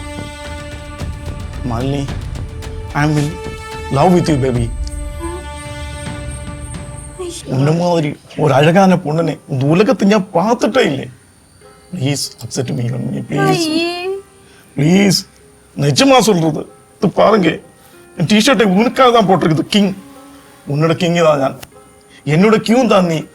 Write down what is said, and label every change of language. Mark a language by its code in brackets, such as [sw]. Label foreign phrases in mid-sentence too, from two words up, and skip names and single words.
[en] Malini, I am in love with you baby. [ta] உன்னமாதிரி ஒரு அழகான பொண்ணனெ உலகத்து நான் பாத்திட்டே இல்லே. [en] please accept me, please ப்ளீஸ். [ta] நிஜமா சொல்றது இது பாருங்க, என் டிஷர்ட்டை உனக்காக தான் போட்டிருக்குது. கிங், உன்னோட கிங் தான் நான், என்னோட கியூ தான் நீ.